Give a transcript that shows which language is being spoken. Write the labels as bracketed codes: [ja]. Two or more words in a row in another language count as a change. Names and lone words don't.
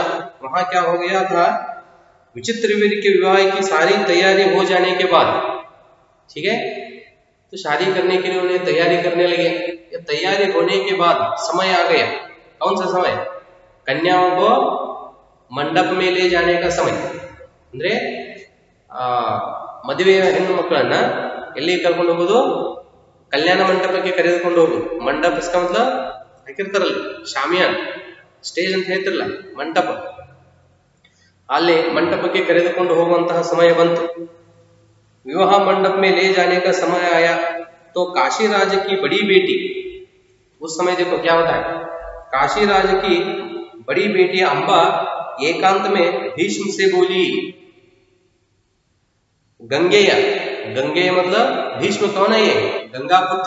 [hi] वहां क्या हो गया था, विचित्रवीर के विवाह की सारी तैयारी हो जाने के बाद, ठीक है, तो शादी करने के लिए उन्हें तैयारी करने लगे. ये तैयारी होने के बाद समय आ गया. कौन सा समय? कन्याओं को मंडप में ले जाने का समय. [kn] ಅಂದ್ರೆ ಮದುವೆಯ ಹೆಣ್ಣು ಮಕ್ಕಳನ್ನ ಎಲ್ಲಿ ಕರ್ಕೊಂಡು ಹೋಗೋದು, ಕಲ್ಯಾಣ ಮಂಟಪಕ್ಕೆ ಕರೆದುಕೊಂಡು ಹೋಗೋದು. ಮಂಡಪ [hi] इसका मतलब [kn] ಹಾಕಿರ್ತಾರಲ್ಲ, ಶಾಮಿಯಾನ, ಸ್ಟೇಜ್ ಅಂತ ಹೇಳ್ತಿರಲ್ಲ, ಮಂಟಪ. ಅಲ್ಲಿ ಮಂಟಪಕ್ಕೆ ಕರೆದುಕೊಂಡು ಹೋಗುವಂತಹ ಸಮಯ ಬಂತು. [hi] विवाह मंडप में ले जाने का समय आया तो काशी राज की बड़ी बेटी, उस समय देखो क्या होता है, काशी राज की बड़ी बेटी अंबा एकांत में भीष्म से बोली. गंगेय मतलब भीष्म कौन है, ये गंगा पुत्र.